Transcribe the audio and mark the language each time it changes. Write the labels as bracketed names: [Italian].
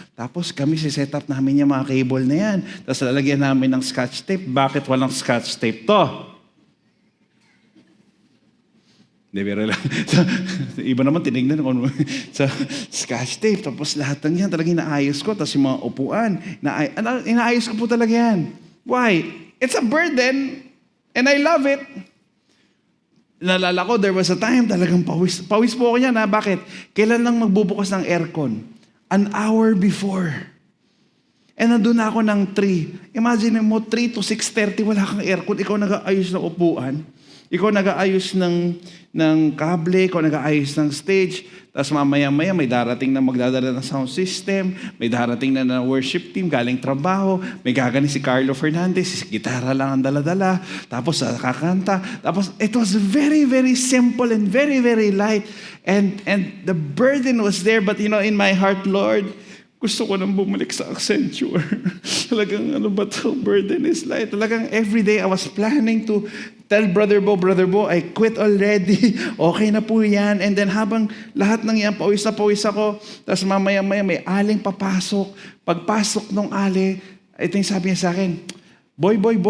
[Filipino] Tapos kami, si-set up namin yung mga cable na yan. Tapos lalagyan namin ng scotch tape. Bakit walang scotch tape to? Di ba, lang. Iba naman, tinignan ko sa scotch tape. Tapos lahat ng yan, talagang inaayos ko. Tapos yung mga upuan, inaayos ko po talaga yan. [English] Why? It's a burden, and I love it. [Filipino] Nalala ko, [English] there was a time [Filipino] talagang pawis po ako niyan. Bakit? Kailan lang magbubukas ng aircon? An hour before. And nandun ako ng 3. Imagine mo, 3 to 6:30, wala kang aircon. Ikaw nag-aayos ng upuan. Ikaw nag-aayos ng kable. Ikaw nag-aayos ng stage. Tapos mamaya-maya may darating na magdadala ng sound system. May darating na worship team galing trabaho. May gagaling si Carlo Fernandez. Gitara lang ang dala-dala. Tapos kakanta. Tapos [English] it was very, very simple and very, very light. And the burden was there. But in my heart, Lord, [Filipino] Gusto ko nang bumalik sa Accenture. Talagang ano ba to? [English] Burden is light. [Filipino] Talagang [English] everyday I was planning to tell Brother Bo, I quit already. [Filipino] Okay na po yan. And then habang lahat ng yan, pawis na pawis ako. Tapos mamaya-maya may aling papasok. Pagpasok ng ali, ito yung sabi niya sa akin, Boy.